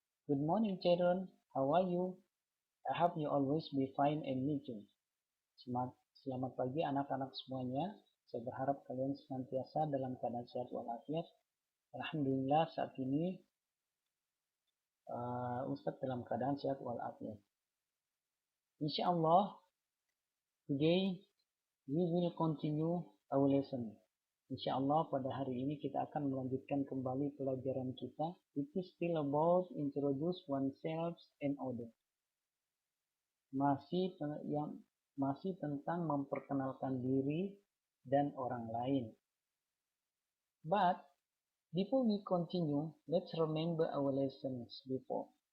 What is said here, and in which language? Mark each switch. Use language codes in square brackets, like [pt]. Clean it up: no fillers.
[en] Good morning children, how are you? I hope you always be fine and me too. [id] Selamat pagi anak-anak semuanya. Saya berharap kalian senantiasa dalam keadaan sehat walafiat. Alhamdulillah saat ini Ustadz dalam keadaan sehat walafiat. [en] Insyaallah today we will continue our lesson. [id] Insyaallah pada hari ini kita akan melanjutkan kembali pelajaran kita. [en] It is still about introduce oneself and other. [id] Masih tentang memperkenalkan diri dan orang lain. [en] But before we continue, let's remember our lessons before.